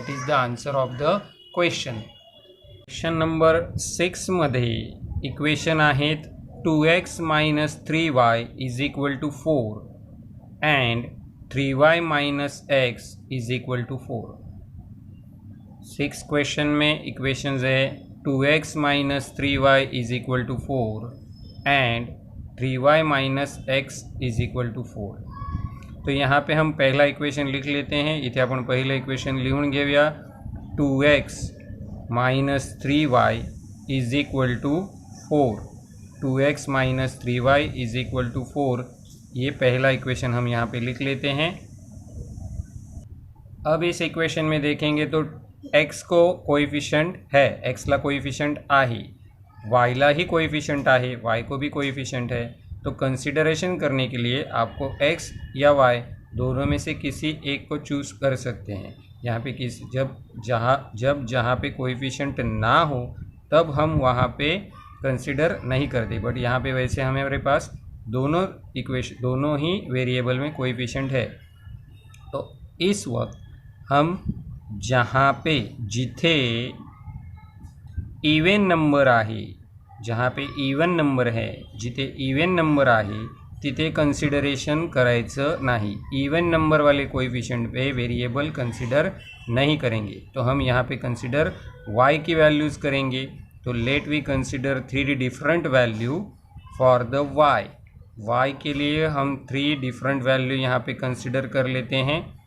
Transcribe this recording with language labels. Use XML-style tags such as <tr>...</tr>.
<en>That is the answer of the question.</en> <mr>Question number 6 मध्ये equation आहेत 2x - 3y = 4 and 3y - x = 4.</mr> <hi>6 question में equations है 2x - 3y = 4 and 3y - x = 4. तो यहाँ पे हम पहला इक्वेशन लिख लेते हैं.</hi> <mr>इथे आपण पहिलं इक्वेशन लिहून घेऊया.</mr> <en>2x - 3y = 4. 2x - 3y = 4.</en> <hi>ये पहला इक्वेशन हम यहाँ पे लिख लेते हैं. अब इस इक्वेशन में देखेंगे तो x को कोएफिशिएंट है,</hi> <mr>x ला कोएफिशिएंट आहे, y ला ही कोएफिशिएंट आहे,</mr> <hi>y को भी कोएफिशिएंट है. तो कंसिडरेशन करने के लिए आपको x या y दोनों में से किसी एक को चूज़ कर सकते हैं. यहाँ पे जहाँ पे कोएफिशिएंट ना हो तब हम वहाँ पे कंसिडर नहीं करते. बट यहाँ पे वैसे हमारे पास दोनों ही वेरिएबल में कोएफिशिएंट है. तो इस वक्त हम जहाँ पे</hi> <mr>जिथे इवन नंबर आहे,</mr> <hi>जहाँ पे इवन नंबर है,</hi> <mr>जिथे इवन नंबर आहे तिथे कंसिडरेशन करायचं नहीं.</mr> <hi>इवन नंबर वाले कोएफिशिएंट पे वेरिएबल कंसिडर नहीं करेंगे. तो हम यहाँ पे कंसिडर y की वैल्यूज़ करेंगे. तो</hi> <en>let we consider 3 different value for the</en> <hi>y के लिए हम 3 डिफरेंट वैल्यू यहाँ पे कंसिडर कर लेते हैं.</hi>